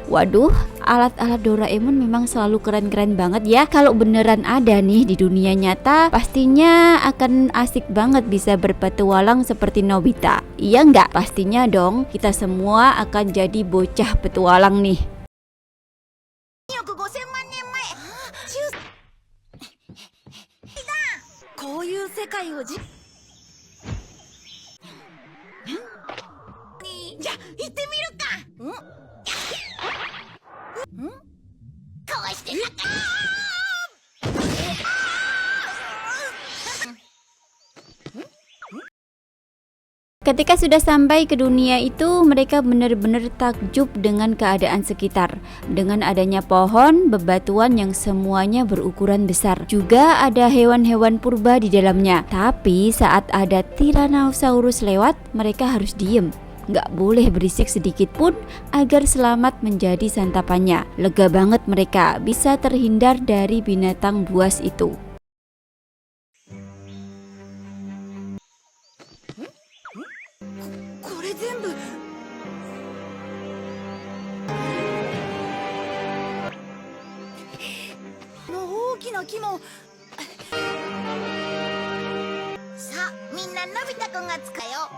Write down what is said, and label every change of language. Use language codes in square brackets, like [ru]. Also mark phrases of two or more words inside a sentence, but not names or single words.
[id] Waduh, alat-alat Doraemon memang selalu keren-keren banget ya. Kalau beneran ada nih di dunia nyata, pastinya akan asik banget bisa berpetualang seperti Nobita. Iya nggak? Pastinya dong, kita semua akan jadi bocah petualang nih. [ja] 2億5000 世界をじゃあ行ってみるか。こうして [id] Ketika sudah sampai ke dunia itu, mereka benar-benar takjub dengan keadaan sekitar. Dengan adanya pohon, bebatuan yang semuanya berukuran besar. Juga ada hewan-hewan purba di dalamnya. Tapi saat ada Tyrannosaurus lewat, mereka harus diem. Nggak boleh berisik sedikit pun agar selamat menjadi santapannya. Lega banget mereka bisa terhindar dari binatang buas itu. [ja] これ全部の大きな木もさあみんなのび太くんが使うよ。